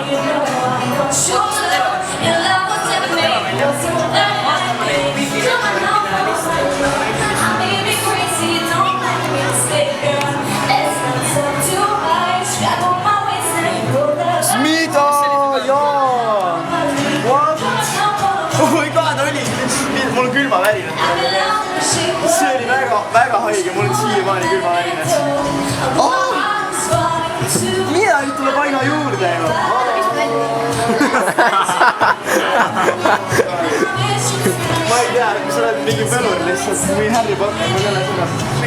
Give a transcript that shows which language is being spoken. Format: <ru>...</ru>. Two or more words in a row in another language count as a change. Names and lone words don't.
<et>Võtta seda tera. Võtta tera välja. Vaatame neid Wi-Fi network'ide listi. Mida? Jaa!</et> <en>What? Oh my god,</en> <et>oli! Mul on külmavärinad. See oli väga haige, mul on siiamaani külmavärinad. Mida nüüd tuleb aina juurde? Ma ei tea, sa oled mingi pelur lihtsalt, või Harry Potter, ma ei ole seda.</et>